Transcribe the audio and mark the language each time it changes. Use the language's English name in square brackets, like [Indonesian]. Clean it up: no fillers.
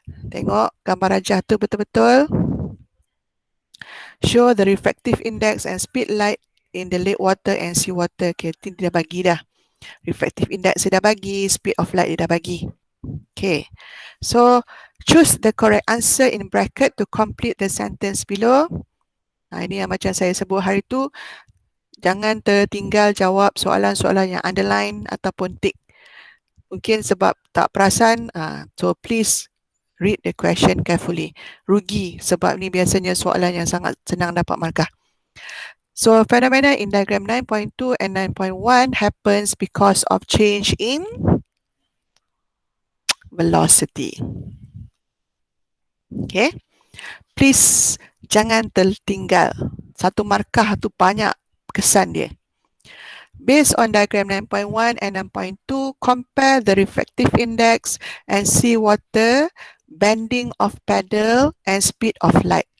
[Malay] Tengok gambar rajah tu betul-betul. [English] Show the refractive index and speed light in the lake water and sea water. [Malay] Okay, dia dah bagi dah. Refractive index dia dah bagi, speed of light dia dah bagi. Okay. [English] So, choose the correct answer in bracket to complete the sentence below. [Malay] Ini yang macam saya sebut hari tu. Jangan tertinggal jawab soalan-soalan yang underline ataupun tick. Mungkin sebab tak perasan. [English] So please read the question carefully. [Malay] Rugi sebab ni biasanya soalan yang sangat senang dapat markah. [English] So phenomena in diagram 9.2 and 9.1 happens because of change in velocity. [Malay] Okay. Please jangan tertinggal. Satu markah tu banyak kesan dia. [English] Based on diagram 9.1 and 9.2, compare the refractive index and sea water, bending of paddle and speed of light.